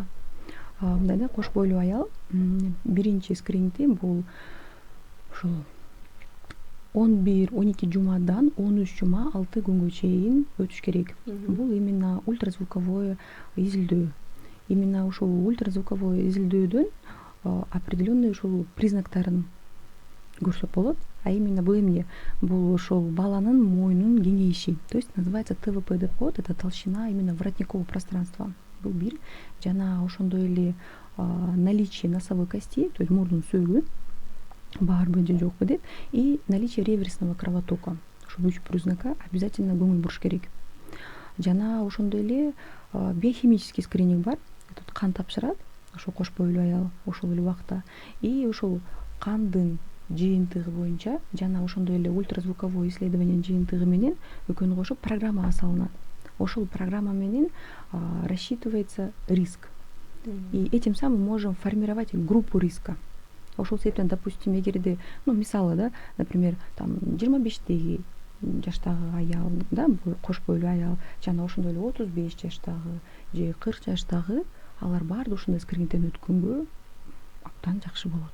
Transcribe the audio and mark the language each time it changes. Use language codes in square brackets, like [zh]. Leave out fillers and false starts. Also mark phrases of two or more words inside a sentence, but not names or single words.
[ky] Мындай да, кош бойлуу аял биринчи скринингди бул ушул 11-12 жумадан 13 жума 6 күнгө чейин өтүш керек. Бул [ru] именно ультразвуковое [ky] изилдөө. Именно ушул ультразвуковое изилдөөдөн определенный ушул признактарын көрсөк болот. А именно бул эмне? Бул ошол баланын мойнунун кеңейиши. [ru] То есть называется ТВП [ky] деп коет. [ru] Это толщина именно воротникового пространства. [ky] Бул бир. Жана ошондой эле [ru] наличие носовой кости, то есть [ky] мурдун сөөгү барбы же жокпу деп, [ru] и наличие реверсного кровотока. [ky] Ушул 3 [ru] признака обязательно [ky] көңүл буруш керек. Жана ошондой эле [ru] биохимический скрининг [ky] бар. Тут кан тапшырат, ошол кош бойлуу аял ошол эле убакта. И ошол кандын жыйынтыгы боюнча жана ошондой эле [ru] ультразвуковой исследованиянын [ky] жыйынтыгы менен экөөнү кошуп программага салынат. Ошол программа менен [ru] рассчитывается риск. И этим самым можем формировать группу риска. [ky] Ошол себептен, допустим, эгерде, мисалы да, [ru] например, там [ky] 25 жаштагы аял, да, кош бойлуу аял, жана ошондой эле 35 жаштагы же 40 жаштагы, алар баары ушундай скринингден өткөнгө абдан жакшы болот.